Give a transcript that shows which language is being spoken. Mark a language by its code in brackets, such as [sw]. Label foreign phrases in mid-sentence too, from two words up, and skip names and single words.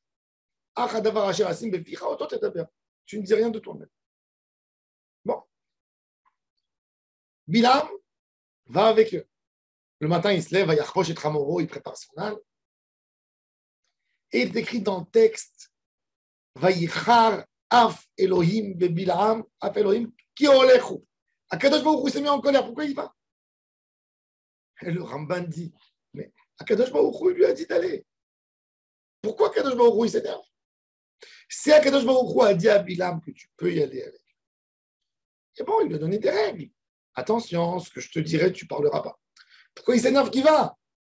[fr] Tu ne dis rien de toi-même. Bon. Bilam va avec eux. Le matin, il se lève, il prépare son âne. Et il est écrit dans le texte, [he] ויחר אף אלהים ב בלעם, אף אלהים כי הולכו. [fr] Akadosh Baruch Hu s'est mis en colère. Pourquoi il va? Et le Ramban dit, mais Akadosh Baruch Hu lui a dit d'aller. Pourquoi Akadosh Baruch Hu s'énerve? Si Akadosh Baruch Hu a dit à Bilam que tu peux y aller avec, et bon, il lui a donné des règles. Attention, ce que je te dirai, tu ne parleras pas. Pourquoi il s'énerve qu'il va?